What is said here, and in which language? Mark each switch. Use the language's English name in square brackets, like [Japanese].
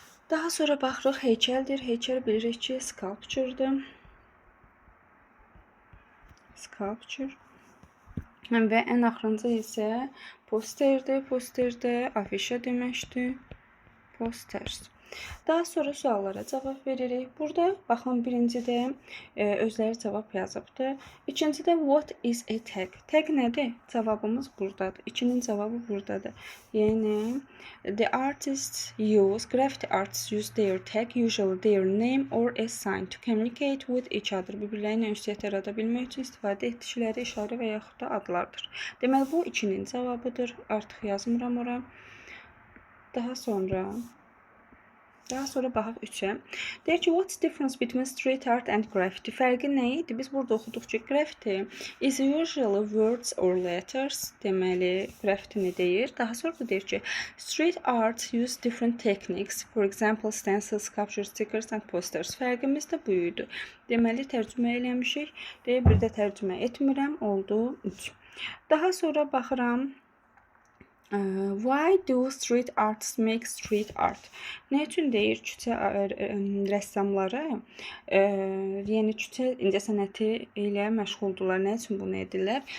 [Azerbaijani] Daha sonra baxırıq, heykəldir. Heykəl bilirik ki, sculpture'dır. Sculpture. Və ən axırıncı isə posterdir. Posterdə afişa deməkdir. Posters. Daha sonra suallara cavab veririk. Burada baxın birincidə özləri cavab yazıbdı. İkincidə [English] what is a tag? [Azerbaijani] Tag nədir? Cavabımız buradadır. 2-nin cavabı buradadır. [English] Yəni the artists use, graffiti artists use their tag, usually their name or a sign to communicate with each other. [Azerbaijani] Bir-birləri ilə ünsiyyət yarada bilmək üçün istifadə etdikləri işarə və yaxud da adlardır. Deməli bu 2-nin cavabıdır. Artıq yazmıram ora. Daha sonra baxaq 3-ə. Deyir ki, [English] what's the difference between street art and graffiti? [Azerbaijani] Fərqi nə idi? Biz burada oxuduq ki, [English] graffiti is usually words or letters. [Azerbaijani] Deməli, graffiti deyir. Daha sonra da deyir ki, [English] street art use different techniques. For example, stencils, sculptures, stickers and posters. [Azerbaijani] Fərqimiz də bu idi. Deməli, tərcümə eləmişik. Deyir, bir də tərcümə etmirəm. Oldu 3. Daha sonra baxıram. [English] Why do street artists make street art? [Azerbaijani] Nə üçün deyir küçə rəssamları, yəni küçə incəsənəti ilə məşğuldurlar? Nə üçün bunu edirlər?